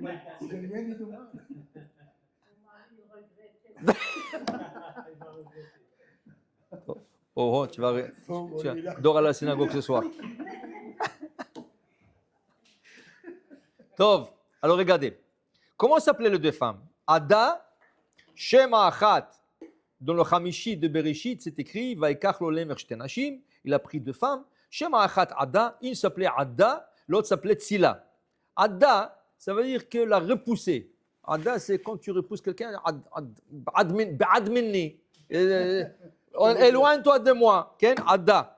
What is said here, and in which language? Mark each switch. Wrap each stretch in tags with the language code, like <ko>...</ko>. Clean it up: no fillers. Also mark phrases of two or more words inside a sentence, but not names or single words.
<fr>Oh, tu vas dors à la synagogue ce soir. Tov. Alors regardez. Comment s'appelaient les deux femmes? Ada,</fr> <he>שם אחת.</he> <fr>Dans le Hamishi de Bereshit, c'est écrit</fr> <he>ויקח לו למך שתי נשים.</he> <fr>Il a pris deux femmes.</fr> <he>שם אחת</he> <fr>Ada. Une s'appelait Ada, l'autre s'appelait Tzila. Ada, ça veut dire que la repousser. Ada, c'est quand tu repousses quelqu'un. Adminni. Éloigne-toi de moi. Ada.</fr>